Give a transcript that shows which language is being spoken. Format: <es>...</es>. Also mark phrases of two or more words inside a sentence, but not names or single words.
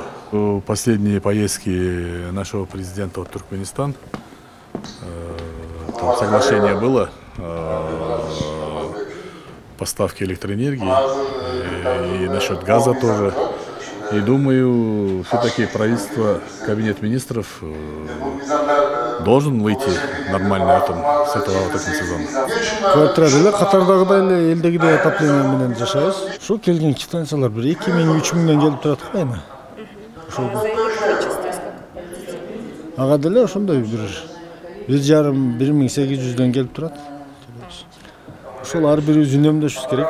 <ru>Последние поездки нашего президента в Туркменистан, там соглашение было поставки электроэнергии и насчет газа тоже. И думаю, все-таки правительство, кабинет министров должен выйти нормально с этого отопительного сезона.</ru> <ky>Квартирада Катардагыдай эле элдегидей отопление менен жашайбыз. Ошо келген станциялар бир 2 мың 3 мыңдан келип турат го эми. Ага деле ошондой бир 1,5–1,800 келип турат. Ошол ар бирибиз үнөмдөшүбүз керек.</ky>